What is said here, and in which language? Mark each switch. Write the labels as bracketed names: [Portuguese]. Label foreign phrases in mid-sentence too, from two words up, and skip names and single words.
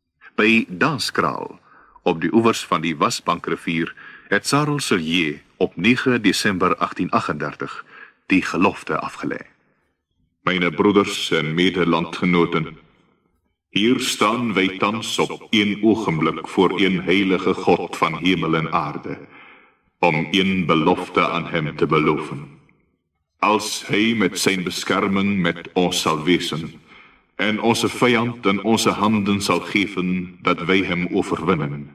[Afrikaans] By Danskraal, op die oewers van die Wasbankrivier, het Sarel Sillier op 9 Desember 1838 die gelofte afgelê. [Dutch] Myne broeders en medelandgenoten, hier staan wij thans op een ogenblik voor een heilige God van hemel en aarde, om een belofte aan hem te beloven. Als hij met zijn bescherming met ons zal wezen, en onze vijand in onze handen zal geven, dat wij hem overwinnen.